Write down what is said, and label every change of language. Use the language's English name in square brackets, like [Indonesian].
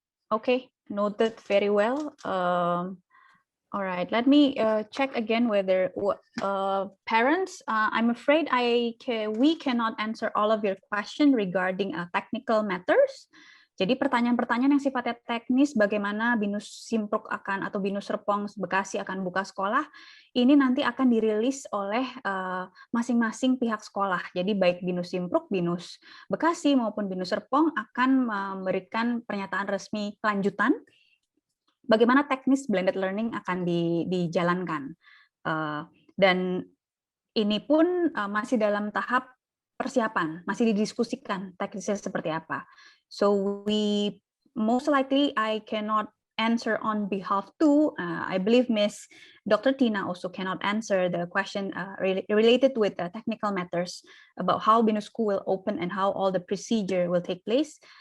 [English] Okay, noted very well. All right, let me check again whether parents, I'm afraid we cannot answer all of your question regarding technical matters. [Indonesian] Jadi pertanyaan-pertanyaan yang sifatnya teknis, bagaimana Binus Simpruk akan atau Binus Serpong Bekasi akan buka sekolah, ini nanti akan dirilis oleh masing-masing pihak sekolah. Jadi baik Binus Simpruk, Binus Bekasi maupun Binus Serpong akan memberikan pernyataan resmi lanjutan bagaimana teknis blended learning akan dijalankan. Dan ini pun masih dalam tahap persiapan, masih didiskusikan teknisnya seperti apa. [English] So we most likely I cannot answer on behalf to. I believe Miss Dr. Tina also cannot answer the question related with technical matters about how Binus School will open and how all the procedure will take place.